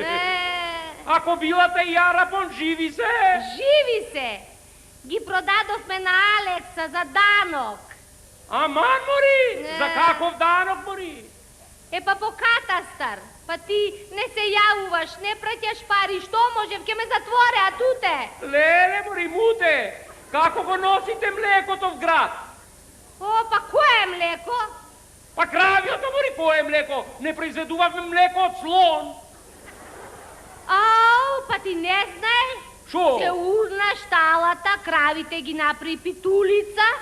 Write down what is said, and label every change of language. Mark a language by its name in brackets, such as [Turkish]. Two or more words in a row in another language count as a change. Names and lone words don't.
[Macedonian] Ако билата и Арапон, живи се? Живи се. Ги продадовме на Алекса за данок. Аман, мори? За каков данок, мори? Па по катастар. Па ти не се јавуваш, не праќаш пари, што можев, ке ме затвореа туте. Леле, мори, муте, како го носите млекото в град? Па кое млеко? Па кравиото, мори, кое млеко? Не произведувавме млеко од слон. Па ти не знаеш? Шо? Се урна шталата, кравите ги направи питулица.